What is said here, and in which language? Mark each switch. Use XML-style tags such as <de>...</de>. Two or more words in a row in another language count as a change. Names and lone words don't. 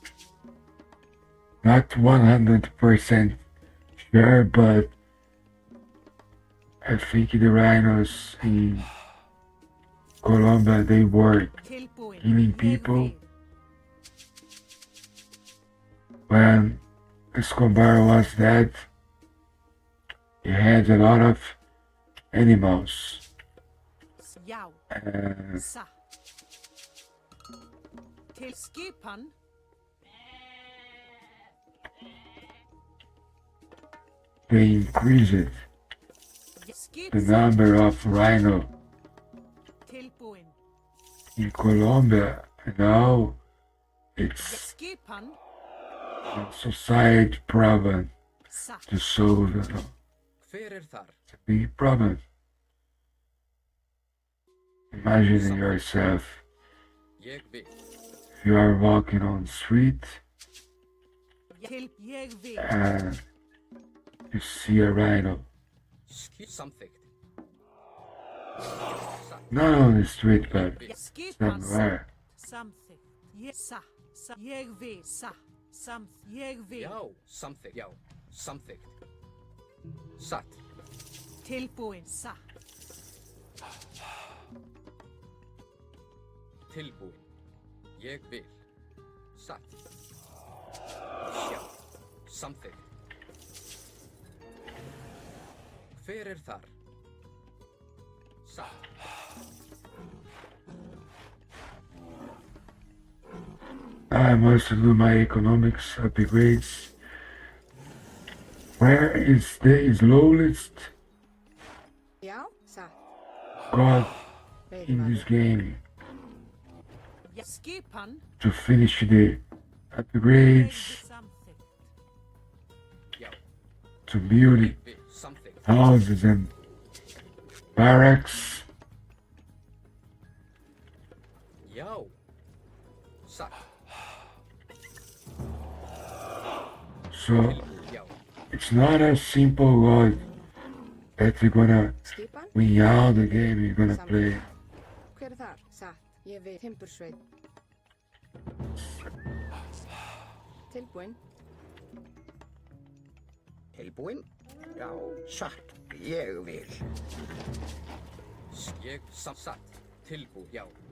<en>Not 100% sure, but I think the rhinos in Colombia, they work</en> <is>Tilbúin.</is> <en>Healing</en> <is>Ég</is> <en>people.</en> <is>vil.</is> <en>when Escobar was dead. He had a lot of animals.</en> <is>Já.</is> <en>And</en> <is>Satt. Til skipan.</is> <en>they increased the</en> <is>Skip.</is> <en>number of rhino</en> <is>Tilbúin.</is> <en>in Colombia. And now it's</en> <is>Skipan.</is> <en>a society problem</en> <is>Satt.</is> <en>to solve.</en> <is>Hver þar?</is> <en>It's a big problem. Imagine yourself,</en> <is>Ég vil.</is> <en>if you are walking on the street</en> <is>Til ég vil.</is> <en>and you see a rhino.</en> <is>Samþykkt.</is> <en>Not on the street, but</en> <is>Skipan.</is> <en>somewhere.</en> <is>Samþykkt. Ég satt. Satt. Ég vil. Satt. Samþykkt. Ég vil. Já, samþykkt. Já, samþykkt. Satt. Tilbúin. Satt. Tilbúin. Ég vil. Satt. Já, samþykkt. Hver þar? Satt.</is> <en>I must do my economics upgrades. Where is the slowest</en> <is>Já, satt.</is> <en>god in this</en> <is>Veiðimaður.</is> <en>game</en> <is>Skipan.</is> <en>to finish the</en> <is>Ég</is> <en>upgrades,</en> <is>samþykkt. Já,</is> <en>to build</en> <is>vil. Samþykkt.</is> <en>houses and barracks?</en> <is>Já. Satt.</is> <en>So</en> <is>Tilbúin. Já.</is> <en>it's not a simple god that you're gonna</en> <is>Skipan.</is> <en>win all the game you're gonna play.</en> <is>Hver er þar? Satt. Ég vil. Timbursveit. Tilbúin. Tilbúin? Já, satt. Ég vil. Ég satt. Tilbúin. Já.</is>